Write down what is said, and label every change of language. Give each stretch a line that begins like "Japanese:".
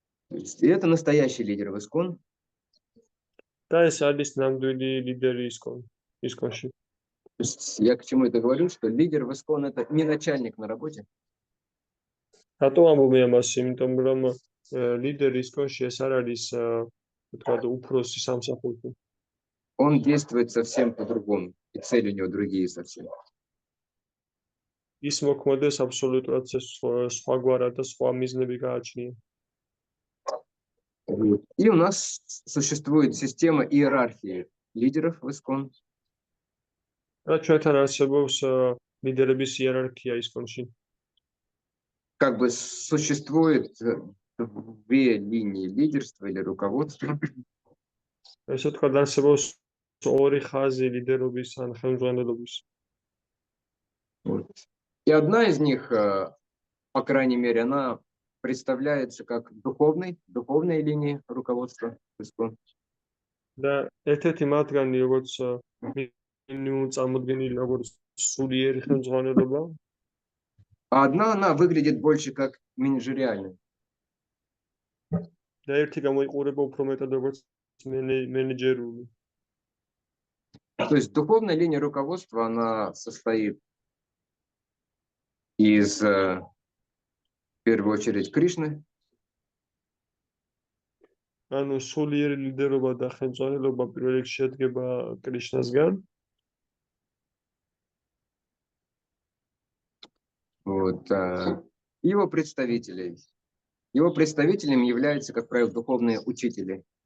Russian: И это настоящий лидер в ИСККОН.
Georgian: და ეს არის ნამდვილი ლიდერი ИСККОНში.
Russian: Я к чему это говорю, что лидер в ИСККОН это не начальник на работе.
Georgian: რატო ამბობ ამას? იმიტომ რომ ლიდერი ИСККОНში ეს არ არის ვთქვათ უფროსი სამსახურში.
Russian: Он действует совсем по-другому, и цели у него другие совсем.
Georgian: ის მოქმედებს აბსოლუტურად სხვაგვარად და სხვა მიზნები გააჩნია.
Russian: И у нас существует система иерархии лидеров в ИСККОН.
Georgian: და ჩვენთან არსებობს ლიდერების иерархия ИСККОНში.
Russian: Как бы существует две линии лидерства или руководства.
Georgian: ესე ვთქვათ, არსებობს ორი ხაზი лидерობის ან ხელმძღვანელობის.
Russian: И одна из них, по крайней мере, она представляется как духовная линия руководства ИСККОН.
Georgian: და ერთ-ერთი მათგანი, როგორც მინიმუმ წარმოდგენილი როგორც სულიერი ხელმძღვანელობა.
Russian: А одна она выглядит больше как менеджериальная.
Georgian: და ერთი გამოიყურება უფრო მეტად როგორც მენეჯერული.
Russian: То есть духовная линия руководства, она состоит из, в первую очередь, Кришны,
Georgian: ანუ სულიერი ლიდერობა და ხელმძღვანელობა პირველ რიგში შედგება კრიშნასგან.
Russian: вот, и его представителей. Его представителями являются, как правило, духовные учители.